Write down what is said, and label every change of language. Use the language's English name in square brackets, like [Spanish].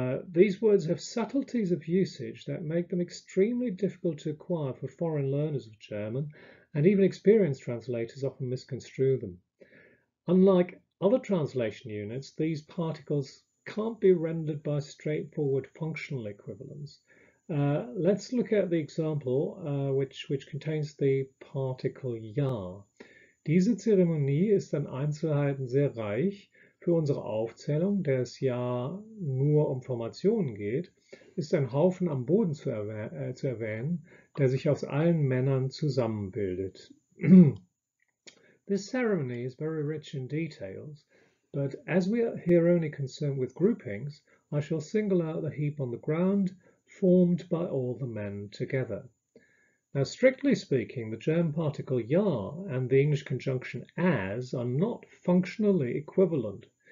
[English] These words have subtleties of usage that make them extremely difficult to acquire for foreign learners of German, and even experienced translators often misconstrue them. Unlike other translation units, these particles can't be rendered by straightforward functional equivalence. Let's look at the example which contains the particle ja. [German] Diese Zeremonie ist an Einzelheiten sehr reich. Für unsere Aufzählung, der es ja nur um Formationen geht, ist ein Haufen am Boden zu erwähnen, der sich aus allen Männern zusammenbildet. This ceremony is very rich in details. [English] but as we are here only concerned with groupings, I shall single out the heap on the ground formed by all the men together. Now, strictly speaking, the German particle ja and the English conjunction as are not functionally equivalent.